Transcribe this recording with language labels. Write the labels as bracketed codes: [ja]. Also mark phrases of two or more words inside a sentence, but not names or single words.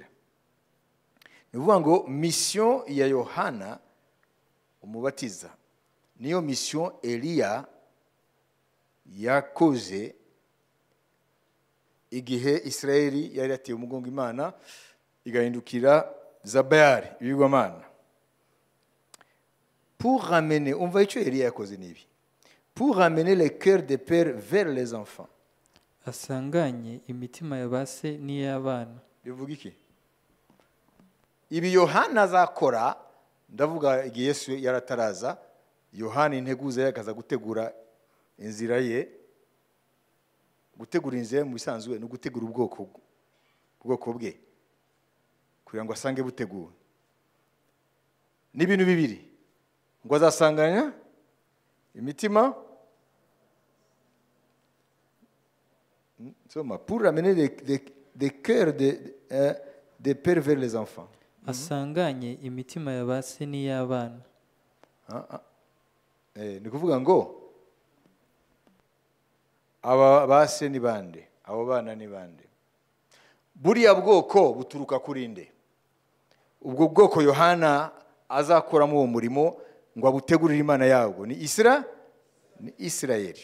[rw] Ni ukuvuga ngo mission ya Yohana umubatiza niyo mission Eliya yakoze igihe Isirayeli yari yateye umugongo Imana igahindukira Zabayali ibigwamana. [fr] Pour ramener, on va [rw] icyo Eliya yakoze nibi. [fr] Pour ramener les cœurs des pères vers les enfants. [rw] Asanganye imitima ya ba se n'iy'abana. Bivuga iki? Ibi Yohana azakora, ndavuga igihe Yesu yarataraza, Yohana integuza yakaza gutegura inzira ye. Gutegura inzira mu bisanzwe no gutegura ubwoko bwe kugira ngo asange buteguwe. Ni ibintu bibiri. Ngo azasanganya imitima [fr] pour ramener des cœurs des pères vers les enfants. [rw] Asanganye imitima ya ba se n'iy'abana. Ni kuvuga ngo aba base ni bande, abo bana ni bande. Buriya bwoko buturuka kuri nde? Ubwo bwoko Yohana azakoramo uwo murimo ngo abutegurire Imana yabo ni Isirayeli.